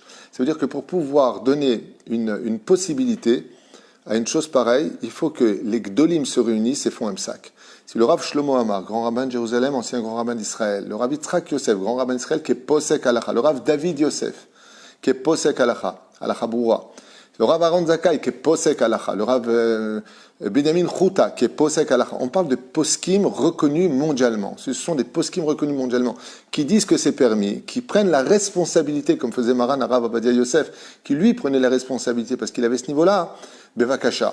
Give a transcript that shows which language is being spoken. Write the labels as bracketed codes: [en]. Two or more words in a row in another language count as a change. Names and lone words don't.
[fr] Ça veut dire que pour pouvoir donner une possibilité à une chose pareille, il faut que les gdolim se réunissent et font un psak. Si le Rav Shlomo Amar, grand rabbin de Jérusalem, ancien grand rabbin d'Israël, le Rav Yitzhak Yosef, grand rabbin d'Israël, qui est [he] פוסק הלכה, [fr] le Rav David Yosef, qui est [he] פוסק הלכה, הלכה ברורה, [fr] le Rav Aaron Zakai, qui est [he] פוסק הלכה, [fr] le Rav Benjamin Chouta, qui est posek halacha. On parle de poskim reconnus mondialement. Ce sont des poskim reconnus mondialement, qui disent que c'est permis, qui prennent la responsabilité, comme faisait Maran Rav Abadia Yosef, qui lui prenait la responsabilité parce qu'il avait ce niveau-là, Bevakasha.